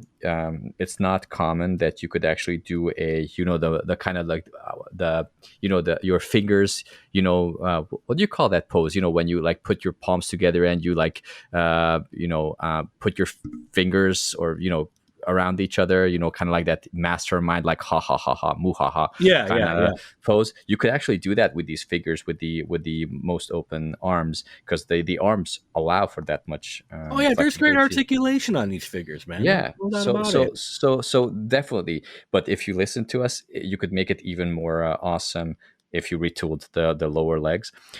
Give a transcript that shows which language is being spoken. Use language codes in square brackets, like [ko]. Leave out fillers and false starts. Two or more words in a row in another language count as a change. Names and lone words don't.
[en] It's not common that you could actually do the kind of like your fingers, what do you call that pose? When you like put your palms together and you like, put your fingers or, around each other, kind of like that mastermind, like ha ha ha ha, moo ha ha, kind of pose. You could actually do that with these figures with the most open arms, because the arms allow for that much. There's great articulation on these figures, man. Yeah, so definitely. But if you listen to us, you could make it even more awesome if you retooled the lower legs.